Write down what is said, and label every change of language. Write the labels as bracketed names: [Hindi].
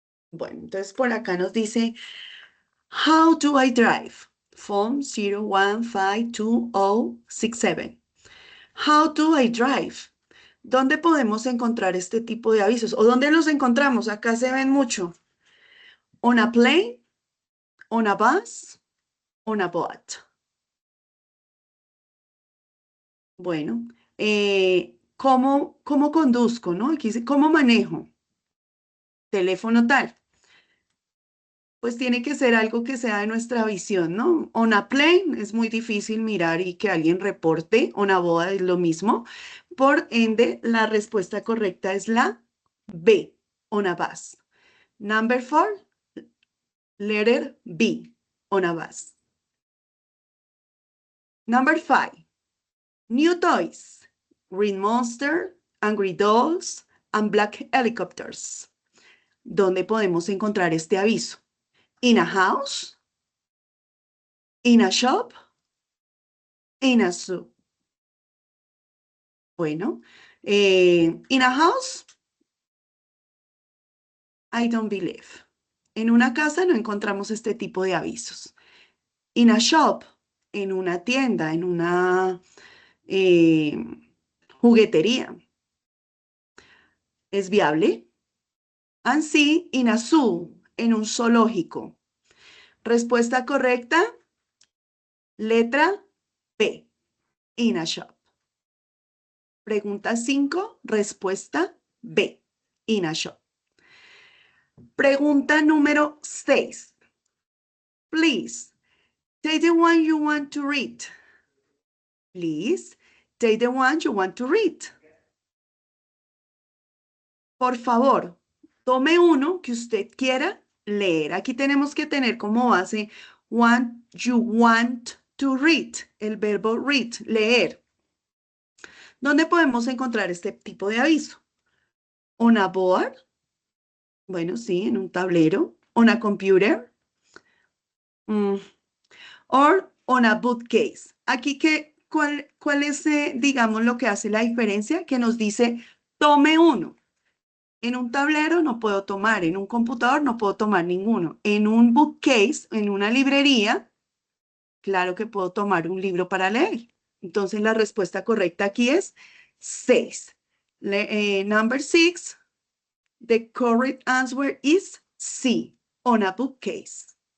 [Spanish] Bueno, entonces por acá nos dice, [English] How do I drive? Phone 01520067. How do I drive? [Spanish] ¿Dónde podemos encontrar este tipo de avisos? ¿O dónde los encontramos? Acá se ven mucho. [English] On a plane, on a bus, on a boat. [Spanish] Bueno, ¿cómo conduzco, no? Aquí dice, ¿cómo manejo? Teléfono tal. Pues tiene que ser algo que sea de nuestra visión, ¿no? [English] On a plane [Spanish] es muy difícil mirar y que alguien reporte, [English] on a boda [Spanish] es lo mismo. Por ende, la respuesta correcta es la B, [English] on a bus. Number 4, letter B, on a bus. Number 5, new toys, Green Monster, Angry Dolls, and Black Helicopters. [Spanish] ¿Dónde podemos encontrar este aviso? [English] In a house, in a shop, in a zoo. Bueno, in a house, I don't believe. [Spanish] En una casa no encontramos este tipo de avisos. [English] In a shop, [Spanish] en una tienda, en una eh, juguetería, ¿es viable? And sí, [English] in a zoo, [Spanish] en un zoológico. Respuesta correcta, letra B, [English] in a shop. [Spanish] Pregunta 5, respuesta B, [English] in a shop. [Spanish] Pregunta número 6. [English] Please, take the one you want to read. Please, take the one you want to read. [Spanish] Por favor, tome uno que usted quiera leer. Aquí tenemos que tener como base [English] what you want to read, [Spanish] el verbo read, leer. ¿Dónde podemos encontrar este tipo de aviso? [English] On a board, [Spanish] bueno, sí, en un tablero. [English] On a computer, mm, or on a bookcase. [Spanish] Aquí, ¿cuál es, digamos, lo que hace la diferencia? Que nos dice, tome uno. En un tablero no puedo tomar, en un computador no puedo tomar ninguno. En un bookcase, en una librería, claro que puedo tomar un libro para leer. Entonces la respuesta correcta aquí es 6. [English] Number 6, the correct answer is C, on a bookcase.